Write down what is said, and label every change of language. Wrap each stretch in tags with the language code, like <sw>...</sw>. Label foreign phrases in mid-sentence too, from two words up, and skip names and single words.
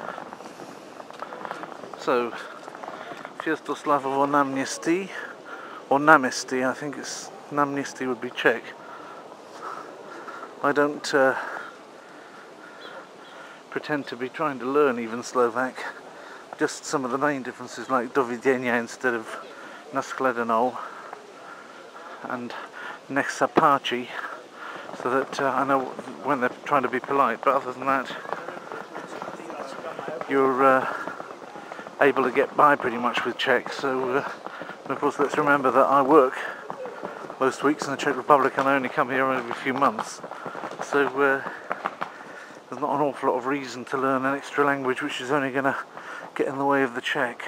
<en>So, Sviatoslavovo Náměstí, or Náměstí, I think it's Náměstí would be Czech. I don't pretend to be trying to learn even Slovak, just some of the main differences, like</en> <sk>do videnia</sk> <en>instead of nashledanou and</en> <sk>nech sa páči,</sk> <en>so that I know when they're trying to be polite, but other than that you're able to get by pretty much with Czech. So and of course let's remember that I work most weeks in the Czech Republic and I only come here every few months, so there's not an awful lot of reason to learn an extra language which is only going to get in the way of the Czech.</en>